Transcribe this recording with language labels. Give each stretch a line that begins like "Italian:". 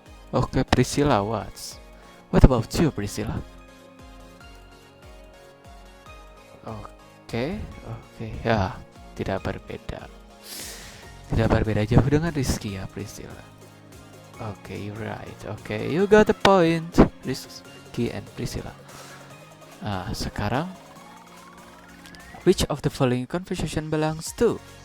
English: Oke, Priscilla, what about you, Priscilla?
Indonesian: Oke, ya, tidak berbeda jauh dengan Rizky ya, Priscilla.
English: Oke, you're right. Oke, you got the point, Rizky and Priscilla. Sekarang, which of the following conversation belongs to?